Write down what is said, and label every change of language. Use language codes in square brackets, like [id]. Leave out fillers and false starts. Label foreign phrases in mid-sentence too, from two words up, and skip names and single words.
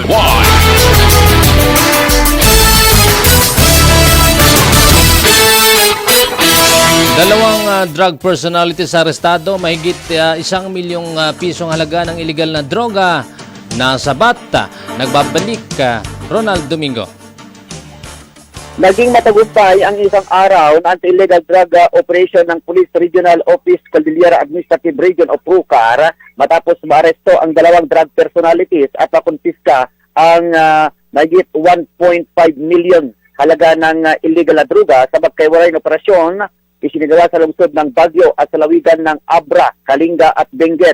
[tl] Dalawang [en] drug personalities [tl] arestado, mahigit 1 milyong pisong halaga ng illegal na droga na sabat. Nagbabalik Ronald Domingo. Naging matagumpay ang isang araw na [en] anti-illegal drug operation [tl] ng Police Regional Office Cordillera Administrative Region of Rucar matapos maaresto ang dalawang [en] drug personalities [tl] at makonfiska ang mahigit 1.5 million halaga ng illegal na droga sa magkaiwalay na operasyon isinagawa sa lungsod ng Baguio at sa lawigan ng Abra, Kalinga at Benguet.